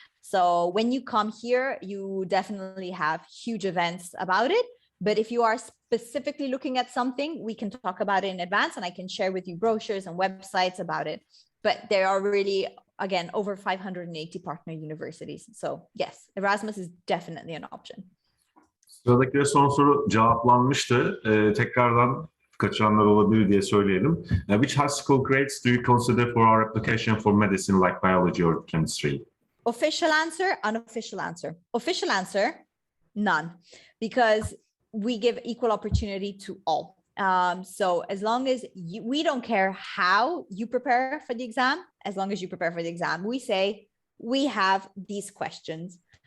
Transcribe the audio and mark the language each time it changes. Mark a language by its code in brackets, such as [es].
[en] So when you come here, you definitely have huge events about it. But if you are specifically looking at something, we can talk about it in advance and I can share with you brochures and websites about it. But there are really, again, over 580 partner universities. So yes, Erasmus is definitely an option. [tr] Sıradaki son soru cevaplanmıştı. Tekrardan kaçıranlar olabilir diye söyleyelim. [en] Which high school grades do you consider for our application for medicine like biology or chemistry? Official answer, unofficial answer. Official answer, none, because we give equal opportunity to all. So as long as we don't care how you prepare for the exam, as long as you prepare for the exam, we say we have these questions.